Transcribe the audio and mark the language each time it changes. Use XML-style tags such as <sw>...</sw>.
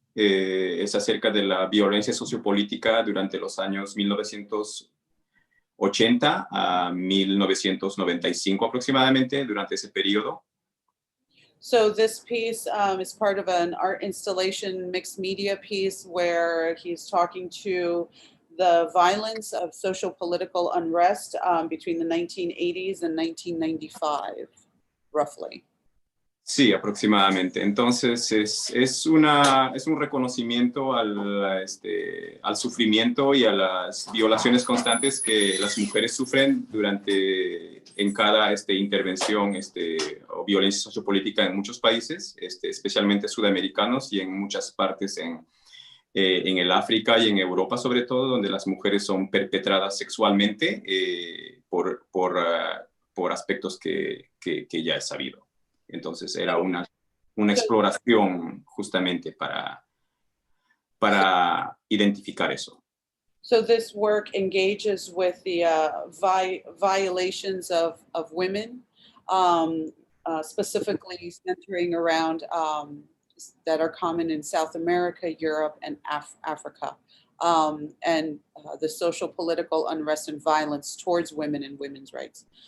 <es>Es acerca de la violencia sociopolítica durante los años 1980 a 1995 aproximadamente, durante ese periodo.</es> <en>So this piece is part of an art installation mixed media piece where he's talking to the violence of social political unrest between the 1980s and 1995, roughly.</en> <es>Sí, aproximadamente. Entonces es un reconocimiento al sufrimiento y a las violaciones constantes que las mujeres sufren en cada intervención o violencia sociopolítica en muchos países, especialmente sudamericanos y en muchas partes en el África y en Europa sobre todo, donde las mujeres son perpetradas sexualmente por aspectos que ya es sabido. Entonces era una exploración justamente para identificar eso.</es> <en>So this work engages with the violations of women, specifically centering around that are common in South America, Europe, and Africa, and the social, political unrest and violence towards women and women's rights.</en>